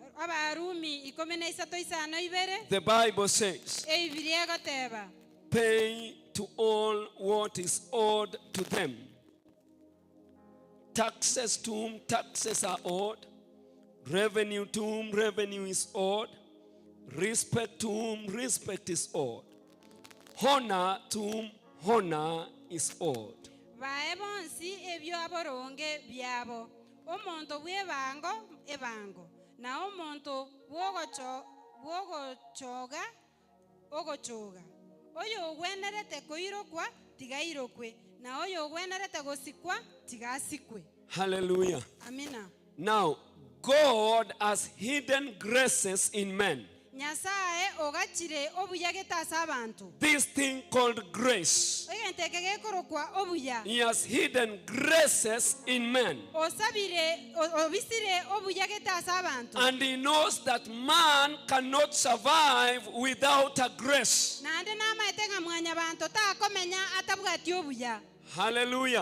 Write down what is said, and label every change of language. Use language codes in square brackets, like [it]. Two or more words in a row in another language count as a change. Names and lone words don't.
[en] The Bible says, pay to all what is owed to them. Taxes to whom taxes are owed. Revenue to whom revenue is owed. Respect to whom respect is owed. Honor to whom honor is owed. [guz] Na omuntu wogochoga ogochoga oyo ogwenerete koirokwa tigairokwe na oyo ogwenerete gosikwa tigasikwe. Hallelujah. Amina. [en] Now God has hidden graces in men. [guz] Nyasaye ogachire obuyageta sabantu. [en] This thing called grace. He has hidden graces in men. And He knows that man cannot survive without a grace. Hallelujah.